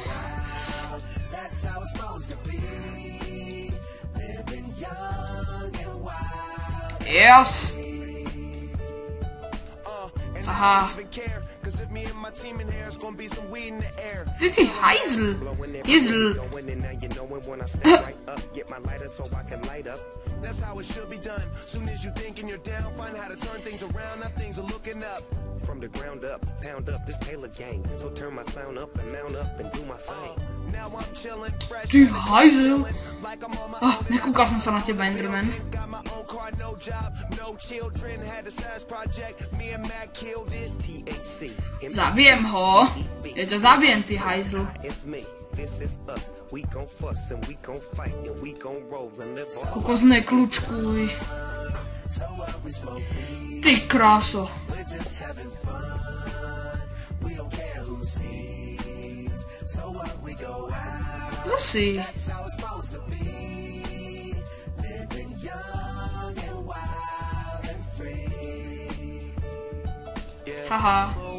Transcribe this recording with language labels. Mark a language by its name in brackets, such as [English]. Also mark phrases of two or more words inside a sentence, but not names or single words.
[English] Yes. [Slovak] Aha. Ty si hajzl. [English] That's how it should be done. Soon as you thinking you're down, find how to turn things around. Now things are looking up. From the ground up, pound up this Taylor gang. So turn my sound up and mount up and do my thing. Now I'm chilling fresh. [Slovak] Ty hajzel. Nekúkal som sa na teba, Enderman. Zabijem ho. Ja ťa zabijem, ty hajzel. [English] This is us. We gon' fuss and we gon' fight and we gon' roll and live on. [Slovak] Kokos nekľúčkuj. Ty kráso. To si. Haha.